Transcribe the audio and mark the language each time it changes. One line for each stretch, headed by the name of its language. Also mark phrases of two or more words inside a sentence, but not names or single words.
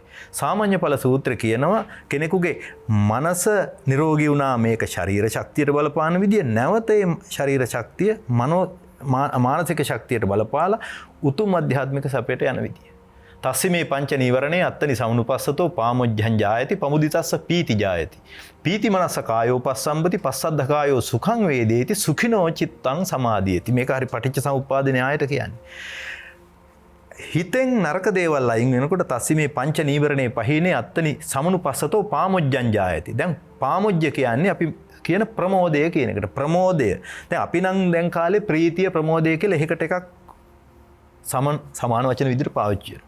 Sinhala: සාමාන්‍ය ඵල සූත්‍රය කියනවා කෙනෙකුගේ මනස නිරෝගී වුණා මේක ශරීර ශක්තියට බලපාන විදිය නැවත ඒ ශරීර ශක්තිය මානසික ශක්තියට බලපාලා උතුම් අධ්‍යාත්මික සැපයට යන විදිය.
Pali: තස්සිමේ පංච නීවරණේ අත්තනි සමුනුපස්සතෝ පාමොජ්ජං ජායති පමුදිතස්ස පීති ජායති. පීති මනස කායෝ පස්සම්බති පස්සද්ධ කායෝ සුඛං වේදේති සුඛිනෝ චිත්තං සමාධියති.
Sinhala: මේක හරි පටිච්ච සමුප්පාද න්‍යායයට කියන්නේ. හිතෙන් නරක දේවල් අයින් වෙනකොට
Pali: තස්සිමේ පංච නීවරණේ පහිනේ අත්තනි සමුනුපස්සතෝ පාමොජ්ජං ජායති.
Sinhala: දැන් පාමොජ්ජ කියන්නේ අපි කියන ප්‍රමෝදය කියන එකට. ප්‍රමෝදය. දැන් අපි නම් දැන් කාලේ ප්‍රීතිය ප්‍රමෝදය කියලා එකකට එකක් සමාන වචන විදිහට පාවිච්චි කරනවා.